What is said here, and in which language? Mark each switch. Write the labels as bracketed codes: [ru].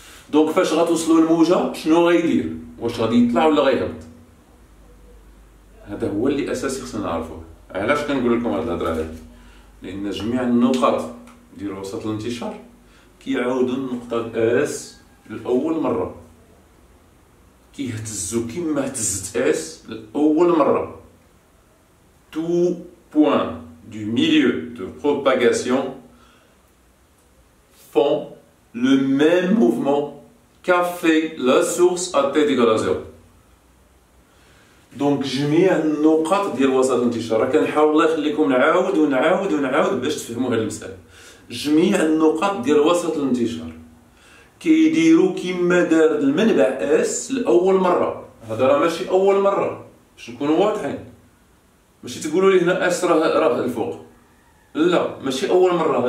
[ar] دونك فاش غتوصلوا الموجة شنو غيدير؟ واش غادي يطلع ولا غيهبط؟ هذا هو اللي اساسي خصنا نعرفوه. علاش كنقول لكم هاد الهضره هادي؟ لان جميع النقاط ديال وسط الانتشار كيعاودوا النقطة اس لأول مرة، كيهتزو كيما هتزت اس لأول مرة. [fr] Tout point du milieu de propagation font le même mouvement qu'a fait la source à t égale à 0. [ar] دونك جميع النقاط ديال وسط الانتشار، راه كنحاول الله يخليكم نعاود باش تفهموا هاد المسألة. جميع النقاط ديال وسط الانتشار كيديروا كيما دار المنبع اس لأول مرة. هذا راه ماشي أول مرة، باش نكونوا واضحين. ماشي تقولوا لي هنا اس راه الفوق، لا ماشي أول مرة.